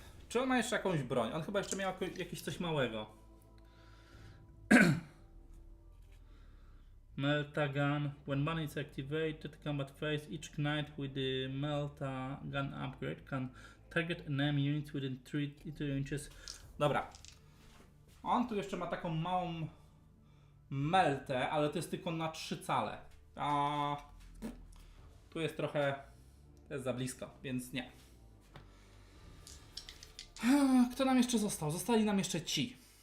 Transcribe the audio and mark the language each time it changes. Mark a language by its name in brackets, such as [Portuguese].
[Polish] Czy on ma jeszcze jakąś broń? On chyba jeszcze miał jakieś coś małego. [English] Melta gun. When one is activated, combat phase, each knight with the Melta gun upgrade can target enemy units within 3 inches. [Polish] Dobra. On tu jeszcze ma taką małą meltę, ale to jest tylko na 3 cale. A tu jest trochę To jest za blisko, więc nie. Kto nam jeszcze został? Zostali nam jeszcze ci.